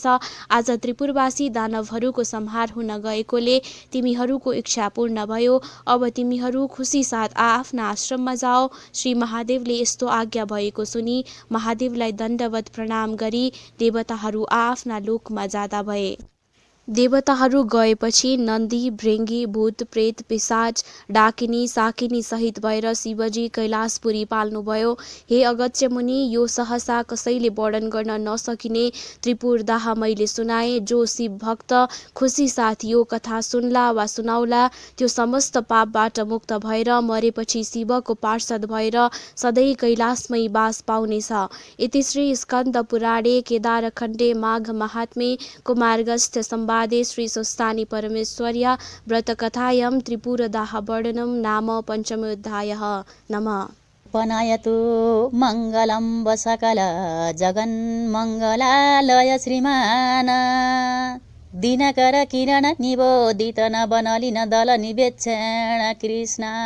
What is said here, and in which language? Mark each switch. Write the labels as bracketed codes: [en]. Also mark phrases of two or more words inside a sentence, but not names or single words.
[ne] आज त्रिपुरवासी दानवहरूको संहार हुन गएकोले तिमीहरूको इच्छा पूर्ण भयो। अब तिमीहरू खुसी साथ आफ्ना आश्रममा जाओ। श्री महादेवले यस्तो आज्ञा भएको सुनि महादेवलाई दण्डवत प्रणाम गरी देवताहरू आफ्ना लोकमा जाँदा भए। देवताहरू गएपछि नन्दी, भृङ्गी, भूत, प्रेत, पिशाच, डाकिनी, साकिनी सहित भएर शिवजी कैलाशपुरी पाल्नुभयो। हे अगस्त्य मुनि, यो सहसा कसैले वर्णन गर्न नसकिने त्रिपुर दाह मैले सुनाए। जो शिव भक्त खुसी साथ यो कथा सुन्ला वा सुनाउला त्यो समस्त पापबाट मुक्त भएर मरेपछि शिवको पार्षद भएर सधैँ कैलाशमै बास पाउनेछ। [sa] इति श्री स्कन्द पुराणे केदारखण्डे माघ महात्म्ये कुमारगस्त्य संवादे श्री स्वस्तानि परमेश्वर्या व्रतकथायां त्रिपुरदाहवर्णनं नाम पञ्चमोऽध्यायः। नमः। पनायतु मङ्गलं वसकल जगन्मङ्गलालय श्रीमान दिनकर किरण निबोधित नवनलिन दल निवेक्षण कृष्ण